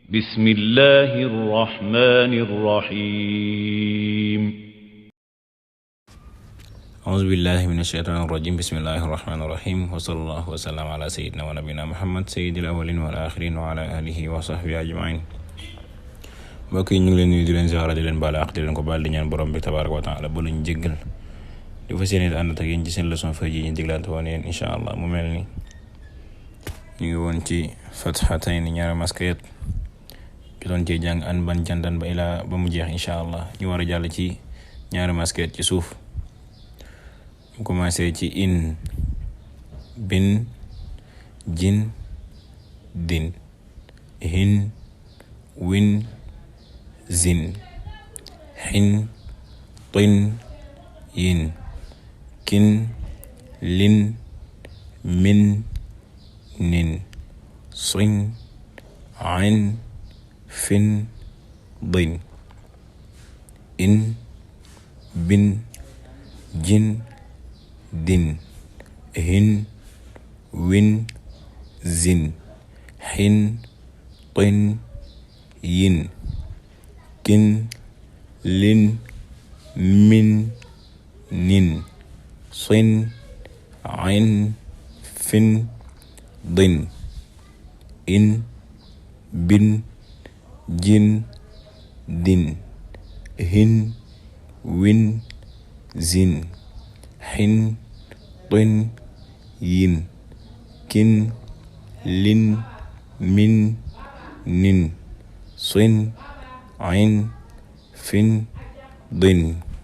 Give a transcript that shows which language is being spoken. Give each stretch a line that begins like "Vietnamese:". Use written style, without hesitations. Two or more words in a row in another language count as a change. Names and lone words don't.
Arabic: بسم الله الرحمن الرحيم أعوذ بالله من الشيطان الرجيم بسم الله الرحمن الرحيم وصلى الله وسلم على سيدنا ونبينا محمد سيد الأولين والآخرين وعلى آله وصحبه أجمعين.
Wolof: mbokk yi ñu ngi leen nuyu di leen ziara di leen baal àq di leen ko baal di ñaan borom bi
Arabic: تبارك وتعالى
Wolof: ba luñ jéggal di fas yéene ànd ak yéen ci seen leçon fay ji ñu diglaante woon yéen
Arabic: إن شاء الله
Wolof: mu mel ni ñu ngi woon ci fatxatayn ñaari maskayat ki doon cee jàng an ban jandan ba ilaa ba mu jeex
Arabic: إن شاء الله
Wolof: ñu war a jàll ci ñaari maskayat ci suuf mu commencé ci in bin jin din hin win zin xin tin yin kin lin min nin sin ain fin din in bin jin din hin win zin xin tin yin kin lin min nin sin ain fin din in bin jin din hin win zin xin tin yin kin lin min nin sin ain fin din